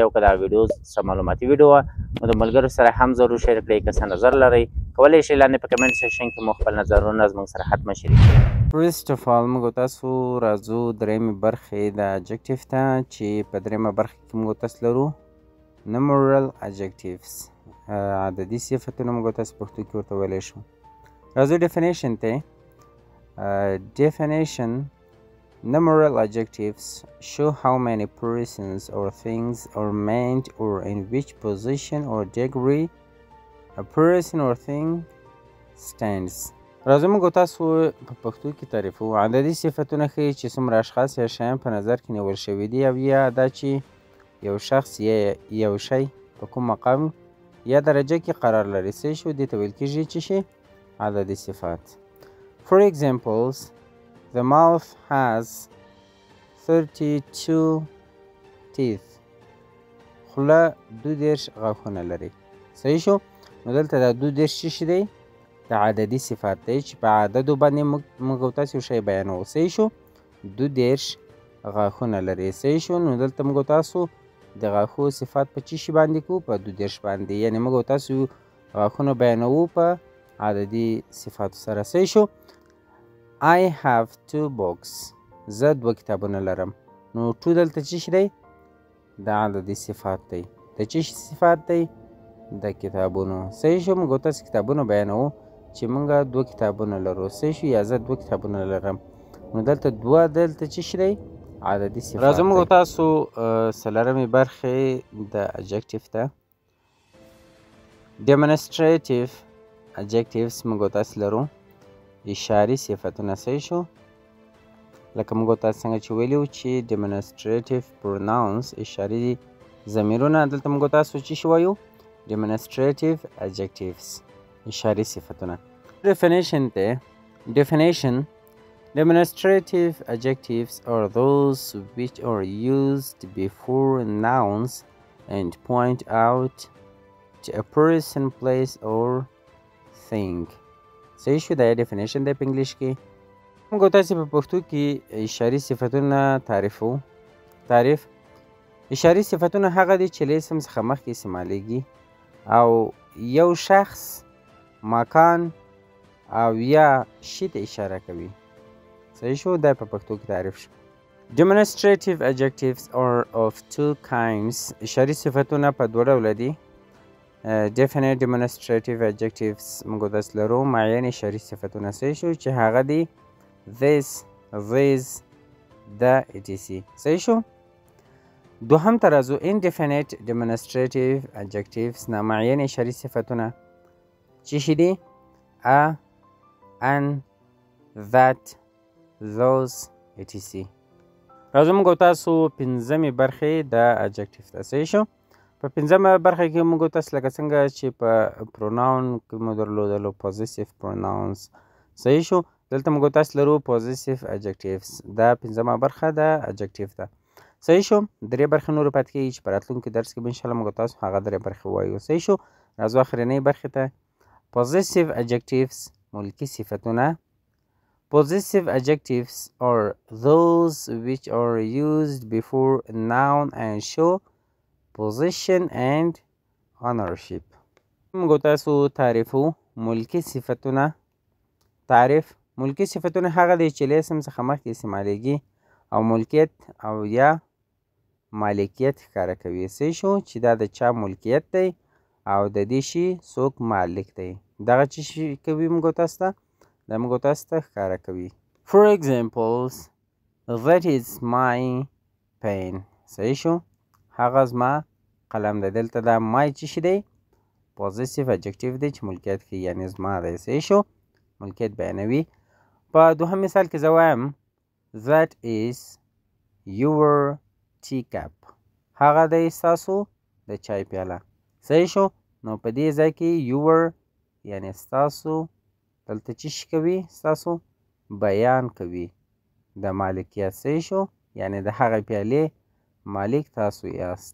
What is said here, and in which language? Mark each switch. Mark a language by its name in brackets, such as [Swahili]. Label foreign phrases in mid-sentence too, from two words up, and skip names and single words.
[Pashto] او که دا ویډیو څه معلوماتي ویډیو وه نو د ملګرو سره هم ضرور شیر کړئ. که څه نظر لرئ کولی شئ لاندې په کمنټ سیکشن کې مو خپل نظرونه زموږ سره حتما شریک کړئ. [English] first of all [Pashto] موږ تاسو راځو درېیمې برخې د adjective ته چې په درېیمه برخه کې موږ تاسو لرو [English] numeral adjectives، [Pashto] عددي صفتونه موږ تاسو پښتو کې ورته ویلی شو. راځو definition ته. [English] Definition: numeral adjectives show how many persons or things are named or in which position or degree a person or thing stands. [Pashto] راځو موږ تاسو په پښتو کې تعریفو. عددي صفتونه ښیي چې څومره اشخاص یا شیان په نظر کې نیول شوي دي، او یا دا چې یو شخص یا یو شی په کوم مقام یا درجه کې قرار لري. څه شو دې ته ویل کېږي چې شي عددي صفات. [English] For examples, the mouth has 32 teeth. [Pashto] خوله 32 غاښونه لري. صحیح شو؟ نو دلته دا 32 څه شی دی؟ د عددي صفات دی چې په عددو باندې موږ تاسو یو شی بیانوو. صحیح شو؟ 32 غاښونه لري. صحیح شو؟ نو دلته موږ تاسو د غاښو صفات په څه شي باندې کوو؟ په 32 باندې. یعنې موږ تاسو غاښونه بیانوو په عددي صفاتو سره. صحیح شو؟ [English] I have 2 books. [Pashto] زه 2 کتابونه لرم. نو 2 دلته څه شی دی؟ د عددي صفات دی. د څه شي صفات دی؟ د کتابونو. صحیح شو؟ موږ تاسو کتابونه بیانوو چې موږ 2 کتابونه لرو. صحیح شو؟ یا زه 2 کتابونه لرم. نو دلته 2 دلته څه شی دی؟ عددي صفات دی. راځو موږ تاسو څلورمې برخې د adjective ته. [English] Demonstrative adjectives [Pashto] موږ تاسو لرو اشاري صفتونه. صحیح شو؟ لکه موږ تاسو څنګه چې ویلي وو چې [English] demonstrative pronouns [Pashto] اشاري ضمیرونه، دلته موږ تاسو څه شی وایو؟ [English] demonstrative adjectives [Pashto] اشاري صفتونه. Definition ته. [English] Definition: demonstrative adjectives are those which are used before nouns and point out to a person, place or thing. [Pashto] صحیح شو؟ دا ډیفینیشن دی په انګلیش کې. موږ تاسو په پښتو کې اشاري صفتونه تعریفو. تعریف: اشاري صفتونه هغه دي چې له اسم څخه مخکې استعمالیږي او یو شخص، مکان او یا شي ته اشاره کوي. صحیح شو؟ دا په پښتو کې تعریف شو. [English] Demonstrative adjectives are of 2 kinds. [Pashto] اشاري صفتونه په 2 ډوله دي. [English] Definite demonstrative adjectives [Pashto] موږ داسې لرو معین اشاري صفتونه. صحیح شو؟ چې هغه دي [English] this, these, the etc. [Pashto] صحیح شو؟ دوهم ته راځو [English] indefinite demonstrative adjectives [Pashto] نامعین اشاري صفتونه. څه شي دي؟ [English] a, an, that, those etc. [Pashto] راځو موږ تاسو پنځمې برخې د adjective ته. صحیح شو؟ په پنځمه برخه کې موږ تاسو لکه څنګه چې په پروناون کې مو درلودلو [English] possessive pronouns. [Pashto] صحیح شو؟ دلته موږ تاسو لرو [English] possessive adjectives. [Pashto] دا پنځمه برخه د adjective ده. صحیح شو؟ 3 برخې نورې پاتې کېږي چې په راتلونکي درس کې به انشاءالله موږ تاسو هغه 3 برخې ووایو. صحیح شو؟ راځو اخرنۍ برخې ته. [English] possessive adjectives [Pashto] ملکي صفتونه. [English] Possessive adjectives are those which are used before a noun and show position and ownership. [Pashto] موږ تاسو تعریفو ملکي صفتونه. تعریف: ملکي صفتونه هغه دي چې له اسم څخه مخکې استعمالیږي او ملکیت او یا مالکیت ښکاره کوي. صحیح شو؟ چې دا د چا ملکیت دی او د دې شي څوک مالک دی. دغه څه شي کوي موږ تاسو ته؟ دا موږ تاسو ته ښکاره کوي. [English] For examples: that is my pen. [Pashto] صحیح شو؟ هغه زما قلم دی. دلته دا my څه شي دی؟ [English] possessive adjective [Pashto] دی چې ملکیت کوي، یعنې زما دی. صحیح شو؟ ملکیت بیانوي. په دوهم مثال کې زه وایم [English] that is your teacup. [Pashto] هغه دی ستاسو د چای پیاله. صحیح شو؟ نو په دې ځای کې your یعنی ستاسو دلته څه شي کوي؟ ستاسو بیان کوي د مالکیت. صحیح شو؟ یعنی د هغه پیالې مالک تاسو یاست.